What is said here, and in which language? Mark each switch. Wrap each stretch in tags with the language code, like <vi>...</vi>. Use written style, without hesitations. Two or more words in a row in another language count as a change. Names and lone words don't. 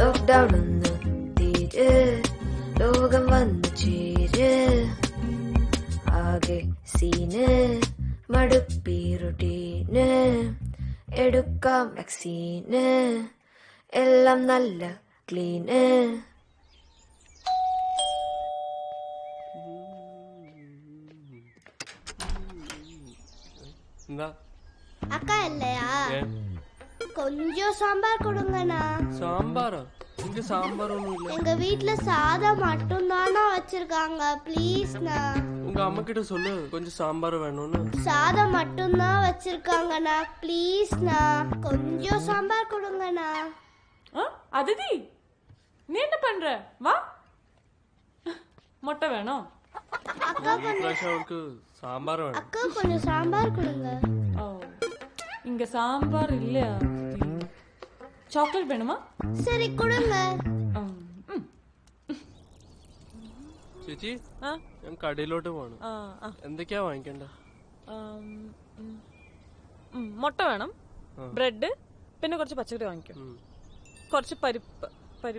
<ml>ലോക്ക്ഡൗൺ ഒന്ന് തീര്, ലോകം വന്നു ചേര്, ആകെ സീന്, മടുപ്പി റുട്ടീന്, എടുക്കാം വാക്സീന്, എല്ലാം നല്ല ക്ലീന്. എന്താ</ml> <ta>அக்கா இல்லையா? கொஞ்சம் சாம்பார் கொடுங்கண்ணா. സാമ്പാറാ? എനിക്ക് സാമ്പാറൊന്നുമില്ല. எங்க வீட்ல சாதம் மட்டும் தானா வச்சிருக்காங்க, ப்ளீஸ்ண்ணா. உங்க அம்மா கிட்ட சொல்லு கொஞ்சம் சாம்பார் வேணும்னு. சாதம் மட்டும் தான் வச்சிருக்காங்கண்ணா, ப்ளீஸ்ண்ணா. கொஞ்சம் சாம்பார் கொடுங்கண்ணா. அதிதி, நீ என்ன பண்ற? வா. முட்டை வேணும்? அக்கா அவளுக்கு சாம்பார் வேணும். அக்கா கொஞ்சம் சாம்பார் கொடுங்க. ஓ, இங்க சாம்பார் இல்லையா?</ta> <ml>ചോക്ലേറ്റ് വേണമാ? ശരി കൊടുങ്ങ. ചേച്ചി, ഞാൻ കടയിലോട്ട് പോണം. എന്തൊക്കെയാ വാങ്ങിക്കണ്ട? മുട്ട വേണം, ബ്രെഡ്, പിന്നെ കുറച്ച് പച്ചക്കറി വാങ്ങിക്കും, കുറച്ച് പരിപ്പ്.</ml>